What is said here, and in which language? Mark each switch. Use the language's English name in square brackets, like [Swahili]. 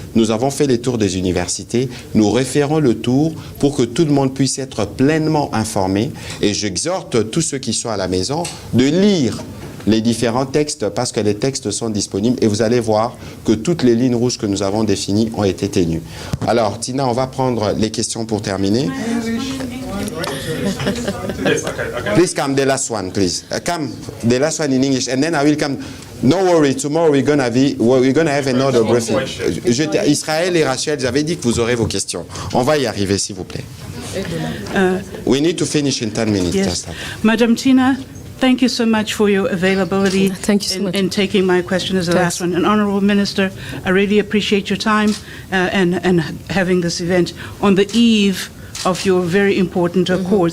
[French] Nous avons fait les tours des universités. Nous referons le tour pour que tout le monde puisse être pleinement informé. Et j'exhorte tous ceux qui sont à la maison de lire les différents textes parce que les textes sont disponibles et vous allez voir que toutes les lignes rouges que nous avons définies ont été tenues. Alors, Tina, on va prendre les questions pour terminer. [English] Please come, the last one, please. Come, the last one in English, and then I will come. No worry, tomorrow we're gonna have another briefing. [French] Israël et Rachel, j'avais dit que vous aurez vos questions. On va y arriver, s'il vous plaît. [English] We need to finish in 10 minutes. Yes. Madam Tina, thank you so much for your availability in taking my question as the last one. And Honourable Minister, I really appreciate your time and having this event on the eve of your very important accord.